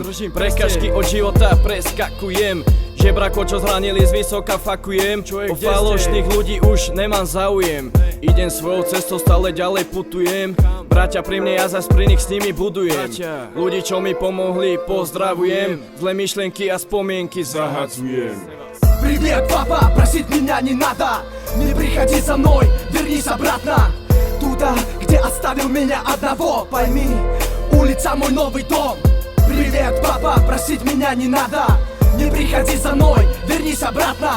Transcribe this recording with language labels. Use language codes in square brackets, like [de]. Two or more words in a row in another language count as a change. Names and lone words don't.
[sk] Prekažky od života preskakujem. Žebrako, čo zranili zvysoka, fakujem. O falošných ľudí už nemám záujem. Idem svojou cestou, stále ďalej putujem. Bratia pri mne, ja zas pri nich s nimi budujem. Ľudí, čo mi pomohli, pozdravujem. Zlé myšlienky a spomienky zahadzujem. [ru] Привет, папа, просить меня не надо. Не приходи за мной, вернись обратно. Туда, где оставил меня одного. Пойми, улица мой новый дом. Привет, папа, просить меня не надо. Не приходи за мной, вернись обратно.